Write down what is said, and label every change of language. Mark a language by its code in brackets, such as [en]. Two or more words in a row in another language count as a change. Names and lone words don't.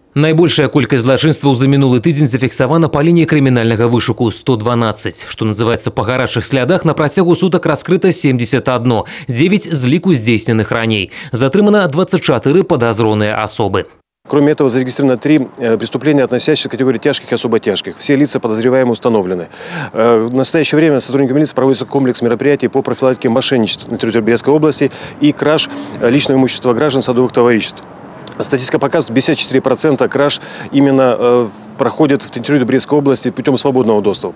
[be] Найбольшая колькасць злачынстваў за мінулы тыдзень зафіксавана па лініі крымінальнага вышуку 112. Што называецца, па гарачых слядах на працягу сутак раскрыта 71, 9 з ліку здзейсненых раней. [ru] Затрымана 24 подозренные особы. Кроме этого, зарегистрировано 3 преступления, относящиеся к категории тяжких и особо тяжких. Все лица подозреваемые установлены. В настоящее время сотрудниками милиции проводится комплекс мероприятий по профилактике мошенничества на территории Брестской области и краж личного имущества граждан садовых товариществ. Статистика показывает, 54% краж именно проходят в территории Брестской области путем свободного доступа.